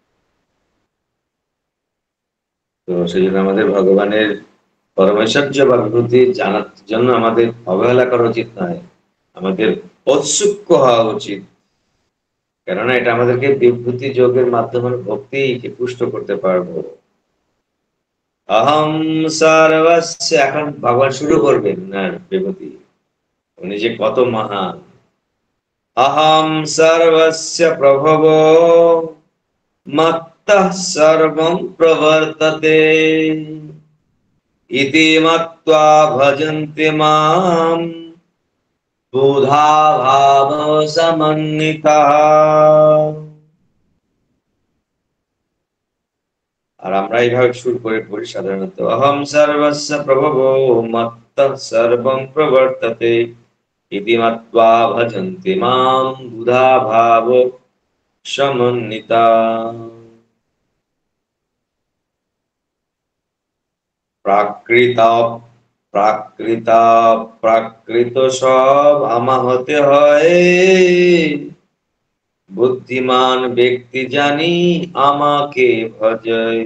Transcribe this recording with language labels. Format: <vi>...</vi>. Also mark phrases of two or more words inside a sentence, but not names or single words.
<bn>তো সেই জন্য আমাদের ভগবানের পরমেশ্বর্য বা বিভূতি জানার জন্য আমাদের অবহেলা করা উচিত নয়, আমাদের ঔৎসুক্য হওয়া উচিত, কেননা এটা আমাদেরকে বিভূতি যোগের মাধ্যমে ভক্তিকে পুষ্ট করতে পারবো।</bn> <sa>অহম সর্বস্য,</sa> <bn>এখন ভগবান শুরু করবেন না বিভূতি, উনি যে কত মহান।</bn> <sa>অহম সর্বস্য প্রভব মত্তঃ সর্বং প্রবর্ততে ইতি মত্ত্বা ভজন্তে মাম বুধা ভাব সমন্বিতাঃ।</sa> <bn>আর আমরা এইভাবে শুরু করে পড়ি সাধারণত,</bn> <sa>অহম সর্বস্য প্রভবো মত্তঃ সর্বং প্রবর্ততে ইতি মত্ত্বা ভজন্তে মাম বুধা ভাব সমন্বিতাঃ।</sa> <bn>প্রাকৃত সব আমা হতে হয়, বুদ্ধিমান ব্যক্তি জানি আমাকে ভজয়।</bn>